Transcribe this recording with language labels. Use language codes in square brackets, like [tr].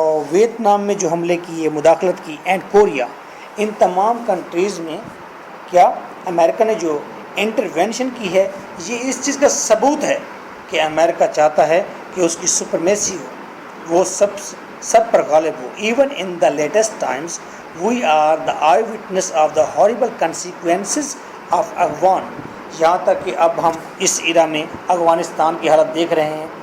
[ur] Vietnam میں جو حملے کیے، مداخلت کی، اینڈ کوریا، ان تمام کنٹریز میں کیا امریکہ نے جو انٹرونشن کی ہے، یہ اس چیز کا ثبوت ہے کہ امریکہ چاہتا ہے کہ اس کی سپرمیسی ہو، وہ سب پر غالب ہو۔ [en] Even in the latest times, We are the eyewitness of the horrible consequences of Afghan. [ur] یہاں تک کہ اب ہم اس ایرا میں افغانستان کی حالت دیکھ رہے ہیں.